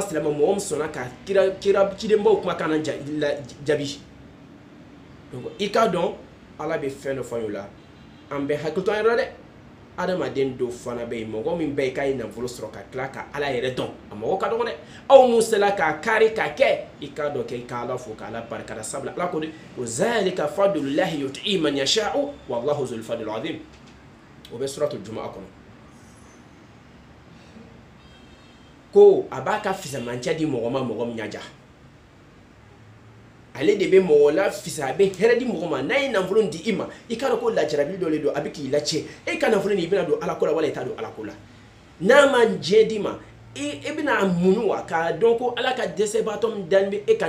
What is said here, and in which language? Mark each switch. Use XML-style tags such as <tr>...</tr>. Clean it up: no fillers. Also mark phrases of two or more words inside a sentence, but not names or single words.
<bm>silamɛ mɔgɔ min sɔnna ka kira cidenbaw kumakan na jaabi donc i k'a dɔn ala bɛ fɛn dɔ fɔ an ye o la an bɛ hakili to an yɛrɛ la dɛ adamaden dɔw fana bɛ yen mɔgɔ min bɛ yen k'a ye nafolo sɔrɔ ka tila ka ala yɛrɛ dɔn a mɔgɔ ka dɔgɔ dɛ aw mun sela k'a kari k'a kɛ i k'a dɔn kɛ i ka ala fo k'ala barikada sabula ala ko de ko</bm> <ar>ذلك فضل الله يؤتيه من يشاء والله ذو الفضل العظيم</ar> <bm>o bɛ suratul jumu'a kɔnɔ ko a b'a ka fisamancɛ di mɔgɔ ma mɔgɔ min ɲaja ale de bɛ mɔgɔ la fisa a bɛ hɛrɛ di mɔgɔ ma n'a ye nafolo di i ma i k'a dɔn ko lajarabi dɔ de don a bɛ k'i lacɛ e ka nafolo nin i bɛna don ala ko la wala i t'a don ala ko la n'a ma diɲɛ d'i ma e bɛna muɲu wa k'a dɔn ko ala ka dɛsɛbaatɔ min dalen bɛ e kan</bm>